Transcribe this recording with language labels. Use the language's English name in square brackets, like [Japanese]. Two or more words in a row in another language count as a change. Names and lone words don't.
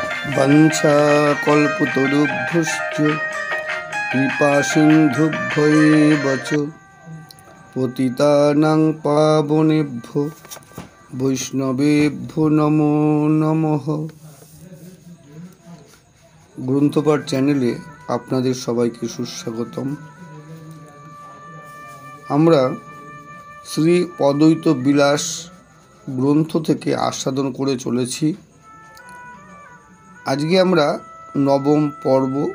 [Sanskrit] वंशाकल्पतरुभ्यश्च कृपासिन्धुभ्यैव च पतितानां पावनेभ्यो वैष्णवेभ्यो नमो नमः। [Bangla] গ্রন্থপাঠ চ্যানেলে আপনাদের সবাইকে সুস্বাগতম। আমরা শ্রী অদ্বৈত বিলাস গ্রন্থ থেকে আস্বাদন করে চলেছি। আজকে আমরা নবম পর্ব।